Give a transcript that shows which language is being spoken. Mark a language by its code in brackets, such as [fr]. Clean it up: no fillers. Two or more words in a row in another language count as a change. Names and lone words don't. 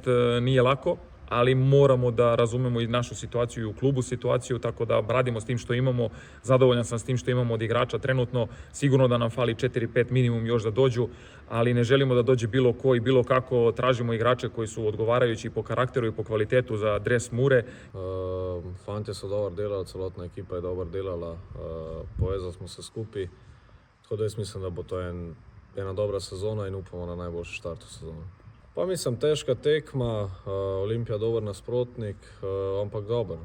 [sr] Nije lako, ali moramo da razumemo i našu situaciju i u klubu situaciju, tako da radimo s tim što imamo. Zadovoljan sam s tim što imamo od igrača trenutno. Sigurno da nam fali 4-5 minimum još da dođu, ali ne želimo da dođe bilo ko i bilo kako. Tražimo igrače koji su odgovarajući po karakteru i po kvalitetu za dres Mure. [sl] Fantje so dobro delali, celotna ekipa je dobro delala, povezali smo se skupaj. Tako da jaz mislim, da bo to ena dobra sezona in upamo na najboljši štart v sezoni. Pa mislim, težka tekma, Olimpija dober nasprotnik, ampak dober.